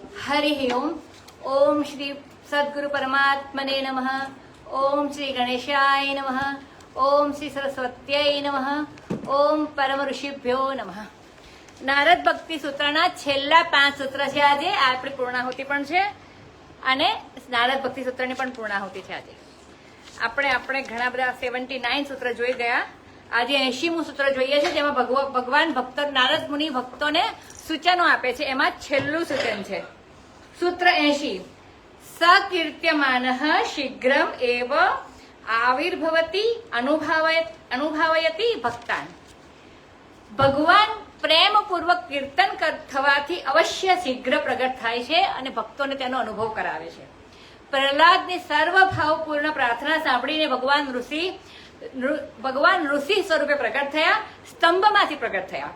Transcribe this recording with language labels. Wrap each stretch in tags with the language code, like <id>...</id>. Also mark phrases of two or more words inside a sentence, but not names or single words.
<sa>हरि ओम। ओम श्री सद्गुरु परमात्मने नमः। ओम श्री गणेशाय नमः। ओम श्री सरस्वत्यै नमः। ओम परम ऋषिभ्यो नमः।</sa> <gu>નારદ ભક્તિ સૂત્રના છેલ્લા 5 સૂત્ર છે આજે આપણી પૂર્ણાહુતિ પણ છે અને નારદ ભક્તિ સૂત્રની પણ પૂર્ણાહુતિ છે આજે આપણે ઘણા બધા 79 સૂત્ર જોઈ ગયા। આજે 80મું સૂત્ર જોઈએ છે જેમાં ભગવાન ભક્તો નારદ મુનિ ભક્તોને સૂચનો આપે છે। એમાં છેલ્લું સૂચન છે</gu> <sa>सूत्र 80 सकીર્ત્યમાનઃ शीघ्रम एव आविर्भवति अनुभवयति भक्तान।</sa> <gu>ભગવાન પ્રેમપૂર્વક કીર્તન થવાથી અવશ્ય શીઘ્ર પ્રગટ થાય છે અને ભક્તોને તેનો અનુભવ કરાવે છે। પ્રહલાદની સર્વભાવપૂર્ણ પ્રાર્થના સાંભળીને ભગવાન ઋષિ સ્વરૂપે પ્રગટ થયા, સ્તંભમાંથી પ્રગટ થયા।</gu>